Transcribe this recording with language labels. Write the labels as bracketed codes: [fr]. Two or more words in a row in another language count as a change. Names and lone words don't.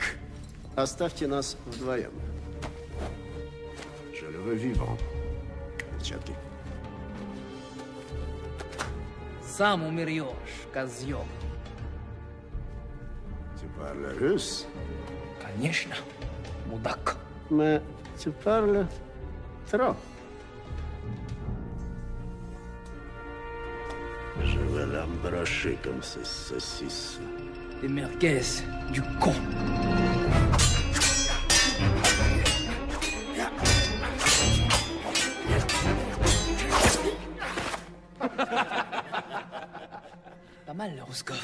[ru] Оставьте нас вдвоем. [fr] Je le veux vivant. [ru] Перчатки. Сам умрешь, козёл. [fr] Tu parles russe? [ru] Конечно. Мудак. [fr] Mais tu parles trop. Je vais l'embrocher comme ces saucisses. Des merguez. Du con. Pas mal, le Roscoff.